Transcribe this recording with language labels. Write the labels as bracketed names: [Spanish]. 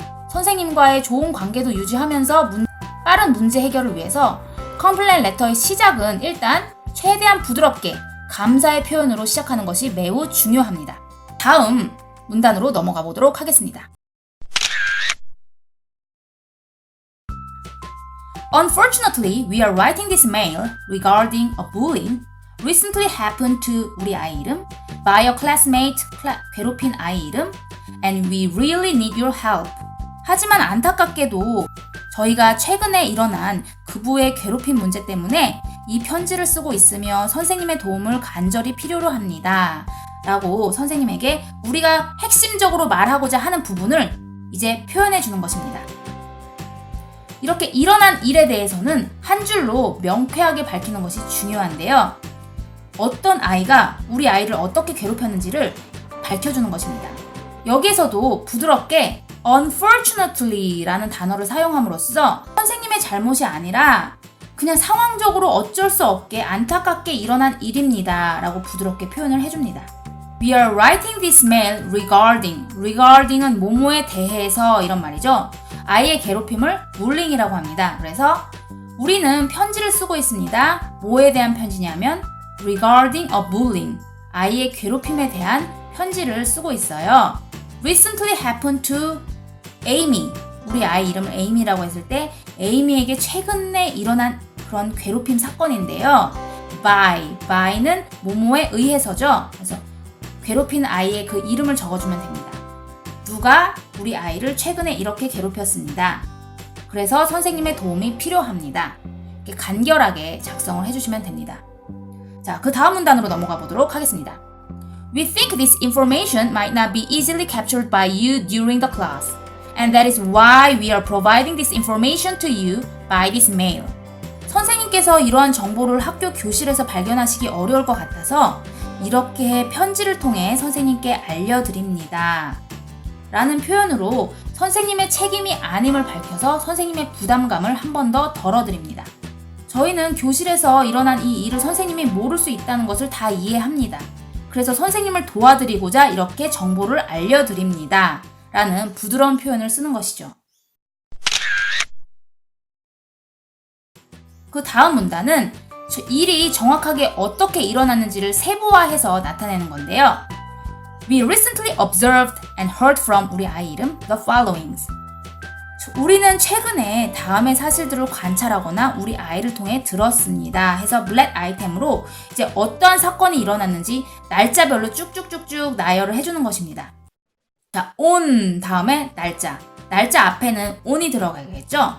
[Korean] 선생님과의 좋은 관계도 유지하면서 빠른 문제 해결을 위해서 컴플레인 레터의 시작은 일단 최대한 부드럽게 감사의 표현으로 시작하는 것이 매우 중요합니다. 다음 문단으로 넘어가 보도록 하겠습니다. [English] Unfortunately, we are writing this mail regarding a bullying recently happened to [Korean] 우리 아이 이름 [English] by a classmate, [Korean] 괴롭힌 아이 이름 [English] and we really need your help. [Korean] 하지만 안타깝게도 저희가 최근에 일어난 그부의 괴롭힘 문제 때문에 이 편지를 쓰고 있으며 선생님의 도움을 간절히 필요로 합니다. 라고 선생님에게 우리가 핵심적으로 말하고자 하는 부분을 이제 표현해 주는 것입니다. 이렇게 일어난 일에 대해서는 한 줄로 명쾌하게 밝히는 것이 중요한데요. 어떤 아이가 우리 아이를 어떻게 괴롭혔는지를 밝혀주는 것입니다. 여기에서도 부드럽게 unfortunately 라는 단어를 사용함으로써 선생님의 잘못이 아니라 그냥 상황적으로 어쩔 수 없게 안타깝게 일어난 일입니다 라고 부드럽게 표현을 해줍니다. [English] We are writing this mail regarding [Korean] 은 뭐뭐에 대해서 이런 말이죠. 아이의 괴롭힘을 bullying이라고 합니다. 그래서 우리는 편지를 쓰고 있습니다. 뭐에 대한 편지냐면 [English] regarding a bullying, [Korean] 아이의 괴롭힘에 대한 편지를 쓰고 있어요. [English] Recently happened to Amy, [Korean] 우리 아이 이름을 Amy라고 했을 때 Amy에게 최근에 일어난 그런 괴롭힘 사건인데요. by는 뭐뭐에 의해서죠. 그래서 괴롭힌 아이의 그 이름을 적어주면 됩니다. 누가 우리 아이를 최근에 이렇게 괴롭혔습니다. 그래서 선생님의 도움이 필요합니다. 이렇게 간결하게 작성을 해주시면 됩니다. 자, 그 다음 문단으로 넘어가 보도록 하겠습니다. [English] We think this information might not be easily captured by you during the class, and that is why we are providing this information to you by this mail. [Korean] 선생님께서 이러한 정보를 학교 교실에서 발견하시기 어려울 것 같아서 이렇게 편지를 통해 선생님께 알려드립니다. 라는 표현으로 선생님의 책임이 아님을 밝혀서 선생님의 부담감을 한 번 더 덜어드립니다. 저희는 교실에서 일어난 이 일을 선생님이 모를 수 있다는 것을 다 이해합니다. 그래서 선생님을 도와드리고자 이렇게 정보를 알려드립니다. 라는 부드러운 표현을 쓰는 것이죠. 그 다음 문단은 일이 정확하게 어떻게 일어났는지를 세부화해서 나타내는 건데요. [English] We recently observed and heard from [Korean] 우리 아이 이름 [English] the followings. [Korean] 우리는 최근에 다음의 사실들을 관찰하거나 우리 아이를 통해 들었습니다. 해서 블랙 아이템으로 이제 어떠한 사건이 일어났는지 날짜별로 쭉쭉쭉쭉 나열을 해주는 것입니다. 자, on 다음에 날짜 앞에는 on이 들어가겠죠.